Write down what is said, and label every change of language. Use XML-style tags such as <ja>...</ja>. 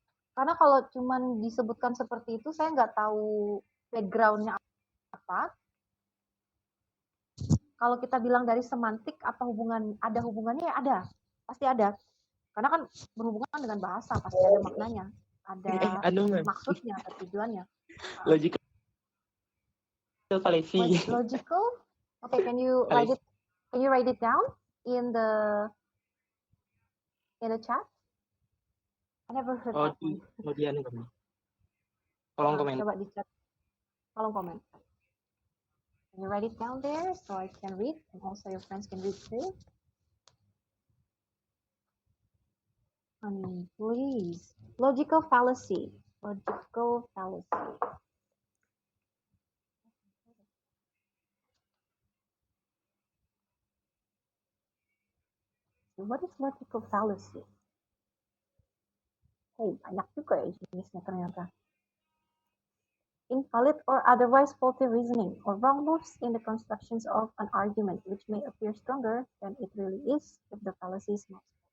<id>Karena kalau cuman disebutkan seperti itu, saya nggak tahu background-nya apa. Kalau kita bilang dari semantik, ada hubungannya ya ada. Pasti ada. Karena kan berhubungan dengan bahasa, pasti ada maknanya. Ada maksudnya, ada tujuannya.</id> <en>Logical fallacy. Logical? Okay, can you write it down in the chat? I never heard that one.</en> <id>Kemudian kolom komen. Coba di chat. Kolom komen.</id> <en>Can you write it down there so I can read and also your friends can read too? Please. Logical fallacy. Logical fallacy. What is logical fallacy?</en> <id>Oh, banyak juga ya jenisnya ternyata.</id> <en>Invalid or otherwise faulty reasoning or wrong moves in the constructions of an argument which may appear stronger than it really is if the fallacy is not.</en>